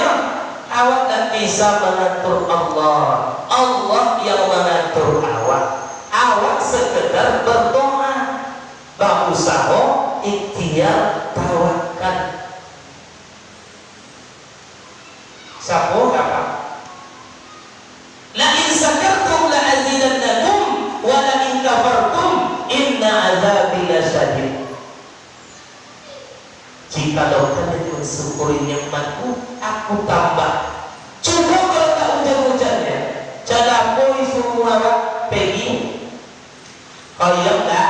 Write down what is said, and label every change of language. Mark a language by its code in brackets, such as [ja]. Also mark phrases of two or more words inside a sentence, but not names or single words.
[ms] Awak tak bisa mengatur Allah. Allah yang mengatur awak. Awak sekedar berdoa. Berusaha, ikhtiar, tawakal. Siapa apa? [ar] لئن شكرتم لأزيدنكم ولئن كفرتم إن عذابي لشديد. [ms] Jikalau kalian mensyukuri nikmatku, aku tambah. Coba kalau tak hujan-hujannya, jangan poi semua pergi. Kalian tak?